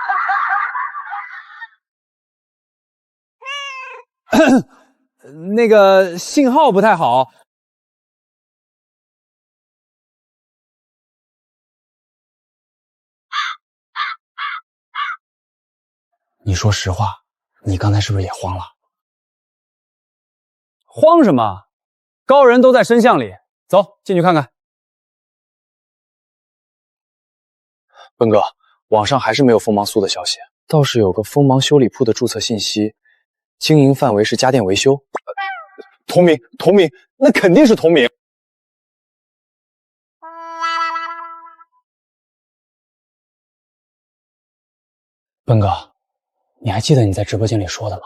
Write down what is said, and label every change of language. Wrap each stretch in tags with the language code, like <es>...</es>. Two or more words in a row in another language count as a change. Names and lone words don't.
<zh>那個信號不太好。你說實話，你剛才是不是也慌了？慌什麼？高人都在深巷裡，走進去看看。奔哥，網上還是沒有鋒芒素的消息，倒是有個鋒芒修理鋪的註冊信息，經營範圍是家電維修。同名，那肯定是同名。奔哥，你還記得你在直播間裡說的嗎？</zh>